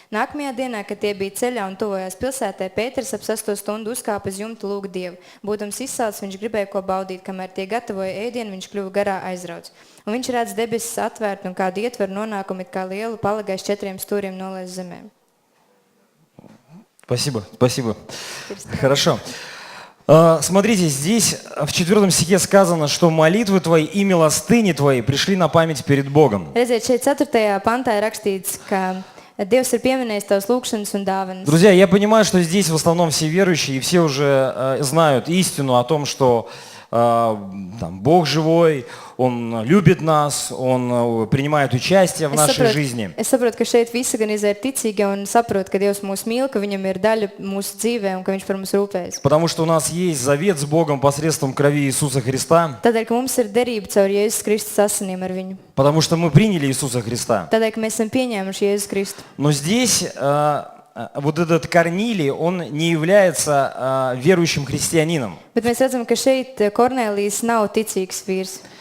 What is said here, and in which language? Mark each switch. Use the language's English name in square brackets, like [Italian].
[Latvian] Nākamajā dienā, kad tie bija ceļā un tuvojās pilsētē, Pēters ap 6. stundu uzkāpa uz jumtu lūgt Dievu. Būdams izsalcis, viņš gribēja ko baudīt, kamēr tie gatavoja ēdienu, viņš kļuva garā aizrauts. Un viņš redz debesis atvērt un kādu ietveru nonākumu, it kā lielu palagaišu 4 stūriem nolaist zemē. [Russian] Спасибо, спасибо. Хорошо. Смотрите, здесь в 4 стихе сказано, что молитвы твои и милостыни твои пришли на память перед Богом. [Latvian] Redziet, šeit 4. pantā ir rakstīts, ka Dievs ir pieminējis tavas lūgšanas un dāvanas. [Russian] Друзья, я понимаю, что здесь в основном все верующие, и все уже знают истину о том, что там, Бог живой, Он любит нас, Он принимает участие в нашей жизни. [Latvian] Es saprotu, ka šeit visi gan ir ticīgi un saprot, ka Dievs mūs mīl, ka Viņam ir daļa mūsu dzīvē un ka Viņš par mums rūpējas. [Russian] Потому что у нас есть завет с Богом посредством крови Иисуса Христа. [Latvian] Tādēļ, ka mums ir derība caur Jēzus Kristus asinīm ar Viņu. [Russian] Потому что мы приняли Иисуса Христа. [Latvian] Tādēļ, ka mēs esam pieņēmuši Jēzus Kristu. [Russian] Но здесь вот этот Корнилий, он не является верующим христианином. [Latvian] Bet mēs redzam, ka šeit Kornēlijs nav ticīgs vīrs.